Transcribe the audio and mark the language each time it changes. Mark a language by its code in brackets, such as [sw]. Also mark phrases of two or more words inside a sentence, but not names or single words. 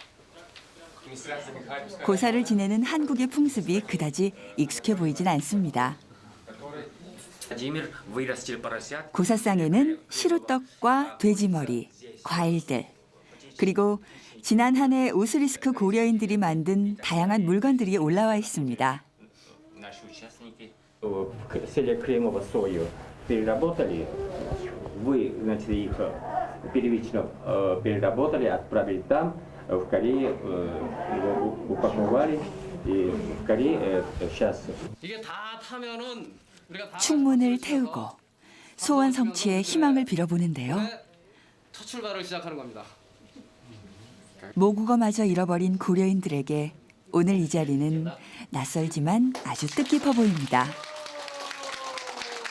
[ko] 고사를 지내는 한국의 풍습이 그다지 익숙해 보이진 않습니다. 고사상에는 시루떡과 돼지머리, 과일들, 그리고 지난 한 해 오스리스크 고려인들이 만든 다양한 물건들이 올라와 있습니다. [ru] Вы, значит, их первично переработали, отправили там, в Корее, упаковали, и в Корее сейчас. [ko] 충문을 태우고 소원 성취에 희망을 빌어보는데요. 첫 출발을 시작하는 겁니다. 모국어마저 잃어버린 고려인들에게 오늘 이 자리는 낯설지만 아주 뜻깊어 보입니다.